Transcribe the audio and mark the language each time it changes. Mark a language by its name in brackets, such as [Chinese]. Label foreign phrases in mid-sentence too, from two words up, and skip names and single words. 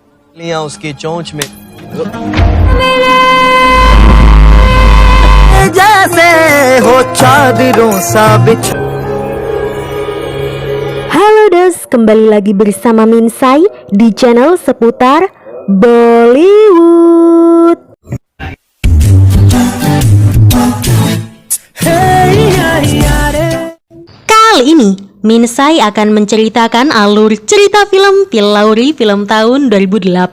[Hindi] लिया उसकी चोंच में जैसे हो चादरों सा बिछ। [Indonesian] Halo Dos, kembali lagi bersama Minsai di channel seputar Bollywood. Kali ini Minsai akan menceritakan alur cerita film Pillauri film tahun 2018.